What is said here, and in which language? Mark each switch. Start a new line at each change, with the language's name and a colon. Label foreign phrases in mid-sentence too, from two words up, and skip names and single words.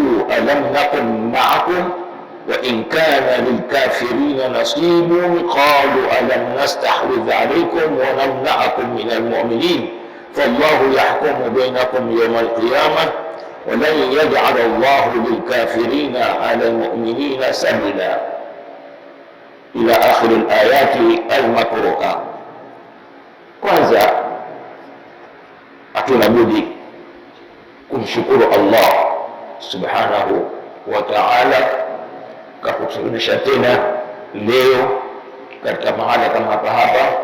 Arabic: ألم نكن معكم وإن كان للكافرين نصيب قالوا ألم نستحوذ عليكم ونمنعكم من المؤمنين فالله يحكم بينكم يوم القيامة ولن يجعل الله للكافرين على المؤمنين سبيلا إلى آخر الآيات المقروءة.
Swahili: Kwanza hatuna budi kumshukuru Allah
Arabic: سبحانه وتعالى
Swahili: kwa kuturudisha tena leo katika mahala kama hapa,